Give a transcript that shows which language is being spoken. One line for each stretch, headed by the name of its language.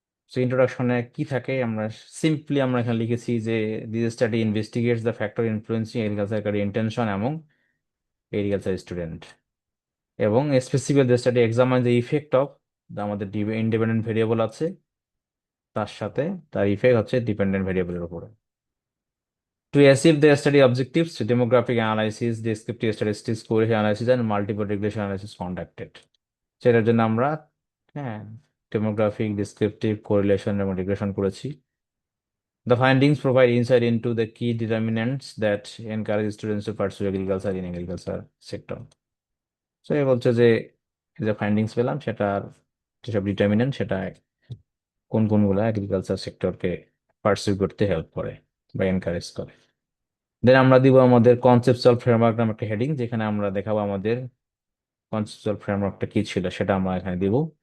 Bangla: So ইন্ট্রোডাকশনে কি থাকে, আমরা সিম্পলি আমরা এখানে লিখেছি যে
English: this study investigates the factor influencing agriculture intention এবং agriculture student, এবং specific the study examine the effect of
Bangla: আমাদের ইন্ডিপেন্ডেন্ট ভেরিয়েবল আছে, তার সাথে তার ইফেক্ট হচ্ছে ডিপেন্ডেন্ট ভেরিয়েবলের উপরে।
English: To achieve the study objectives, demographic analysis, descriptive statistics, correlation analysis and multiple regression analysis conducted.
Bangla: সেটার জন্য আমরা, হ্যাঁ, ডেমোগ্রাফিক, ডিসক্রিপটিভ, কোরিলেশন এবং রিগ্রেশন করেছি।
English: The findings provide insight into the key determinants that encourage students to pursue agriculture in agriculture sector.
Bangla: So এ বলছে যে এই যে ফাইন্ডিংস পেলাম সেটার যেসব ডিটারমিনেন্ট, সেটা কোন কোনগুলো এগ্রিকালচার সেক্টরকে পার্সিউ করতে হেল্প করে বা এনকারেজ করে। দেন আমরা দিব আমাদের কনসেপচুয়াল ফ্রেমওয়ার্ক নামে একটা হেডিং, যেখানে আমরা দেখাবো আমাদের কনসেপচুয়াল ফ্রেমওয়ার্কটা কি ছিল সেটা আমরা এখানে দিব।